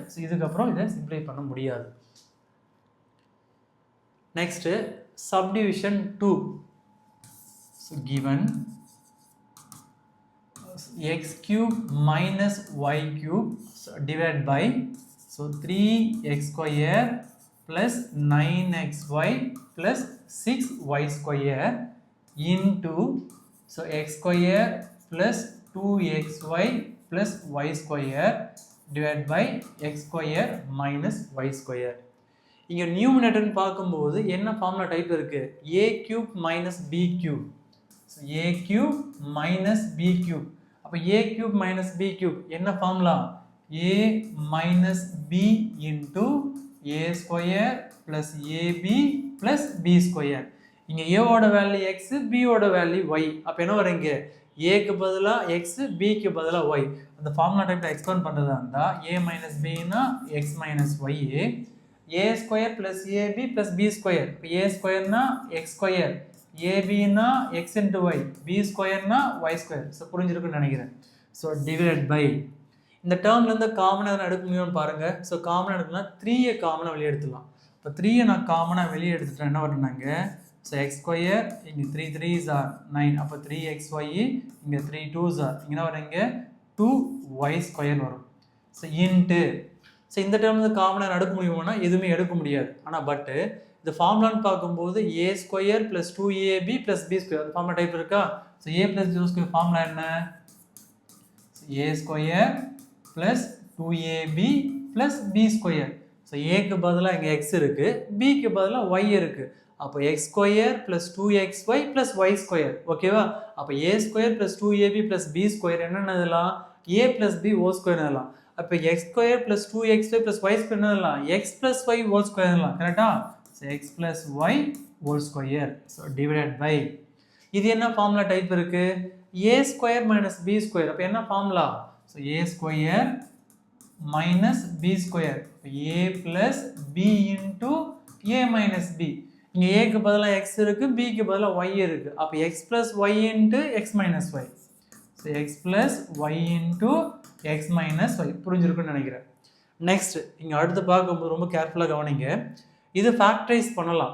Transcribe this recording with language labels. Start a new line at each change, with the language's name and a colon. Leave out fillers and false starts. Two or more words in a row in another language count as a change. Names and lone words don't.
Tamil: ஸோ இதுக்கப்புறம் இதை சிம்ப்ளை பண்ண முடியாது.
English: next subdivision
Tamil: 2.
English: ஸோ given x cube minus y cube divided by 3x square plus 9xy plus 6y square into x square plus 2xy plus y square divided by x square minus y square.
Tamil: இங்க நியூமரேட்டர் பார்க்கும்போது என்ன
English: formula type
Tamil: இருக்கு?
English: a cube minus b cube. So a cube minus b cube.
Tamil: அப்ப
English: a cube minus b cube
Tamil: என்ன ஃபார்முலா?
English: a minus b into a square plus ab plus b square.
Tamil: இங்க a ஓட வேல்யூ x, b ஓட வேல்யூ y. அப்ப என்ன வருங்க? a க்கு பதிலா x, b க்கு பதிலா y. அந்த
English: formula typeல
Tamil: எக்ஸ்பேண்ட் பண்றதா இருந்தா
English: a minus b
Tamil: னா
English: x minus y, a square plus ab plus b square.
Tamil: இப்ப
English: a square
Tamil: னா
English: x square,
Tamil: ab னா
English: x into y, b square
Tamil: னா
English: y square.
Tamil: சோ புரிஞ்சிருக்கும்னு நினைக்கிறேன்.
English: so divided by
Tamil: இந்த டேர்ம்ல இருந்து காமனா எடுக்க முடியும்னு பாருங்க. சோ காமனா எடுக்கணும்னா 3 காமனா வெளிய எடுத்துடலாம். இப்ப 3 நான் காமனா வெளிய எடுத்துட்டா என்ன வரும்னாங்க?
English: So x square இங்க 3 3s are 9.
Tamil: அப்ப 3xy இங்க
English: 3 2s are
Tamil: இங்க என்ன வருங்க?
English: 2y square
Tamil: வரும்.
English: So into so
Tamil: இந்த டேர்ம்ல இருந்து காமனா எடுக்க முடியுமானா எதுவுமே எடுக்க முடியாது. ஆனா பட் இந்த ஃபார்முலான்னு பார்க்கும்போது
English: a square plus 2ab plus b square
Tamil: அந்த
English: formula type
Tamil: இருக்கா?
English: So a plus b square
Tamil: ஃபார்முலா என்ன?
English: So a square plus 2ab plus b square.
Tamil: So a க்கு பதிலா இங்க x இருக்கு, b க்கு பதிலா y இருக்கு.
English: அப்போ x square plus 2xy plus y square. ஓகேவா? அப்போ a square plus 2ab plus b square என்னன்னதெல்லாம்? a plus b whole square என்னதெல்லாம்? அப்போ x square plus 2xy plus y square என்னதெல்லாம்? x plus y whole square என்னதெல்லாம்? கரெக்டா? So x plus y whole square. So divided by
Tamil: இது என்ன
English: formula type
Tamil: இருக்கு?
English: a square minus b square.
Tamil: அப்போ என்ன ஃபார்முலா?
English: So a square minus b square. a plus b into a minus b.
Tamil: இங்க a க்கு பதிலா x இருக்கு, b க்கு பதிலா y இருக்கு.
English: அப்ப x plus y into x minus y. So x plus y into x minus y.
Tamil: புரிஞ்சிருக்கும்னு நினைக்கிறேன். நெக்ஸ்ட் இங்க அடுத்து பார்க்கும்போது ரொம்ப கேர்ஃபுல்லா கவனிங்க. இது ஃபேக்டரைஸ் பண்ணலாம்.